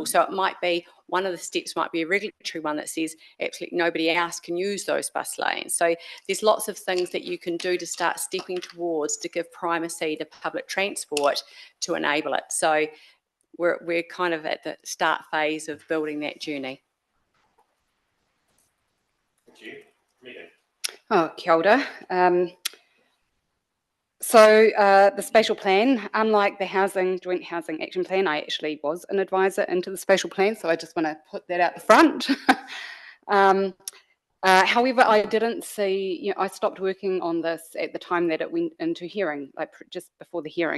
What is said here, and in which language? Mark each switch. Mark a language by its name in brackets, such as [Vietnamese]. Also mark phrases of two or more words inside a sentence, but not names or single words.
[English] So it might be, one of the steps might be a regulatory one that says absolutely nobody else can use those bus lanes. So there's lots of things that you can do to start stepping towards to give primacy to public transport to enable it. So we're kind of at the start phase of building that journey. Thank you. Megan. [Māori] Oh, kia ora. [English] The spatial plan, unlike the joint housing action plan, I actually was an advisor into the spatial plan, so I just want to put that out the front. However, I didn't see, I stopped working on this at the time that it went into hearing, like just before the hearing.